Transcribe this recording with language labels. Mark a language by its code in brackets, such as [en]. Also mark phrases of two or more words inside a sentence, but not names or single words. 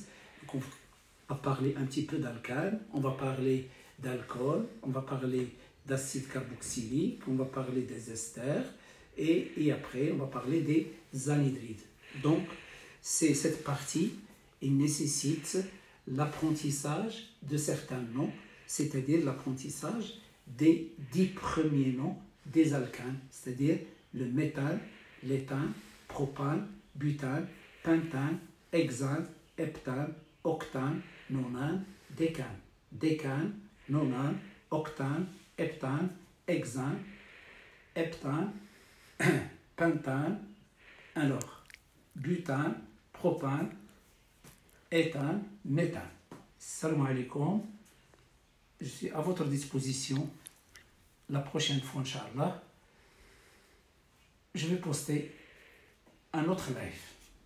[fr] Donc on va parler un petit peu d'alcane, on va parler d'alcool, on va parler d'acide carboxylique, on va parler des esters et après on va parler des anhydrides. Donc cette partie, il nécessite l'apprentissage de certains noms, c'est-à-dire l'apprentissage des 10 premiers noms des alcanes, c'est-à-dire le méthane, l'éthane, propane, butane, pentane, hexane, heptane, octane, nonane, décane. Décane, nonane, octane, heptane, hexane, heptane, pentane, alors butane, propane, éthane, méthane. [ar] سلام عليكم. [fr] Je suis à votre disposition la prochaine fois, Inch'Allah. Je vais poster un autre live.